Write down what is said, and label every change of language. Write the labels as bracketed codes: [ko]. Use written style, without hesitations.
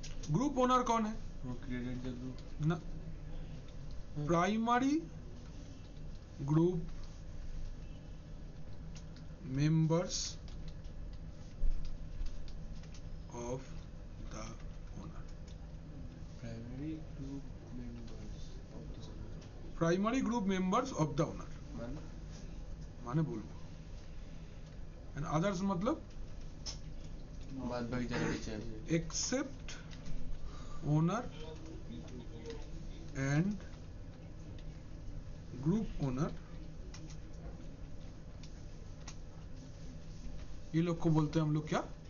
[hi] Group owner कौन है? [en] Who created the group? ना, primary group members of the owner. Primary group members of the owner. Primary group members of the owner Man, [hi] माने बोलो, [en] and others [hi] मतलब बाद बाकी जाने चाहिए। [en] except owner and group owner, [hi] ये लोग को बोलते हैं हम लोग क्या?